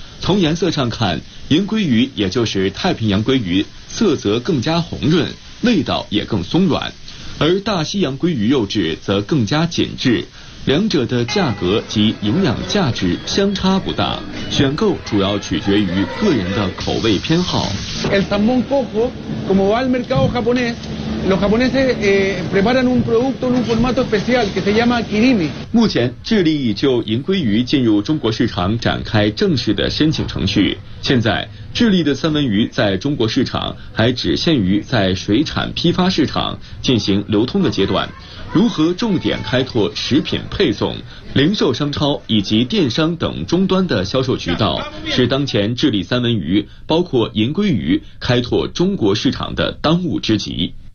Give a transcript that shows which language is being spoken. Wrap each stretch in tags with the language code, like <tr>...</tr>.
<zh>从颜色上看，银鲑鱼也就是太平洋鲑鱼色泽更加红润，味道也更松软，而大西洋鲑鱼肉质则更加紧致，两者的价格及营养价值相差不大，选购主要取决于个人的口味偏好。</zh> <es>El salmón coho, como va al mercado japonés, los japoneses preparan un producto en un formato especial que se llama kirimi.</es> <zh>目前，智利已就银鲑鱼进入中国市场展开正式的申请程序。现在，智利的三文鱼在中国市场还只限于在水产批发市场进行流通的阶段。如何重点开拓食品配送、零售商超以及电商等终端的销售渠道，是当前智利三文鱼，包括银鲑鱼，开拓中国市场的当务之急。</zh>